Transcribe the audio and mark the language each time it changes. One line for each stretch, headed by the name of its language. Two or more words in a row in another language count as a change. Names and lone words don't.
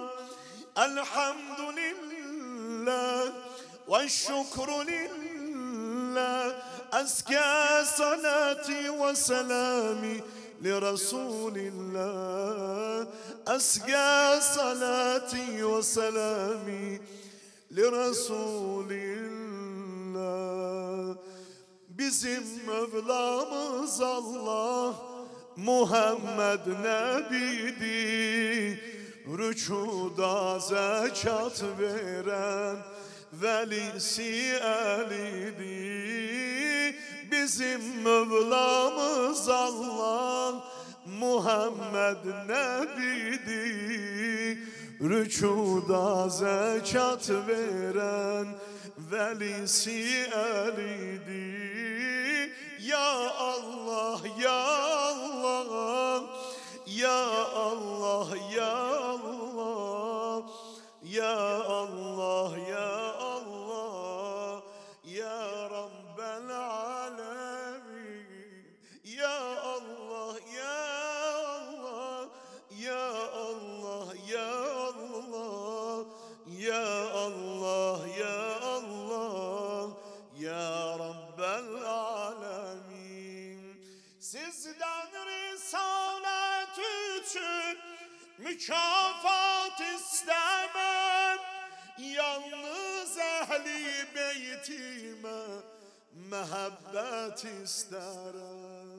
Arabic: الحمد لله والشكر لله. أزكى صلاتي وسلامي لرسول الله. أزكى صلاتي وسلامي لرسول الله.
Turkish: Bizim Mevlamız Allah Muhammed Nebi'di. Rükuda zekat veren velisi Ali'di. Bizim Mevlamız Allah Muhammed Nebi'di. Rükuda zekat veren velisi Ali'di.
Arabic: يا الله يا الله يا الله يا الله يا الله يا الله يا رب العالمين. يا الله يا الله يا الله يا الله يا الله يا الله يا رب العالمين.
Turkish: Sizden risalet için mükafat istemem. Yalnız ehli beytime mehabbet isterim.